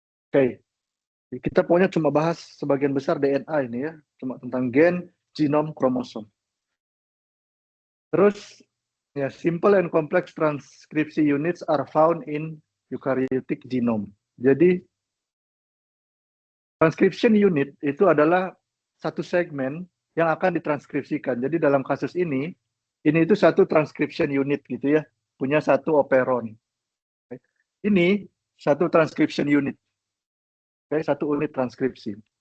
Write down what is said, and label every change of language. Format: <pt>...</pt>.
<id>Oke, kita pokoknya cuma bahas sebagian besar DNA ini ya, cuma tentang gen, genom, kromosom. Terus ya,</id> <en>simple and complex transkripsi units are found in eukaryotic genome.</en> <id>Jadi transcription unit itu adalah satu segmen yang akan ditranskripsikan. Jadi dalam kasus ini itu satu transcription unit gitu ya, punya satu operon. Ini satu transcription unit, satu unit transkripsi.</id>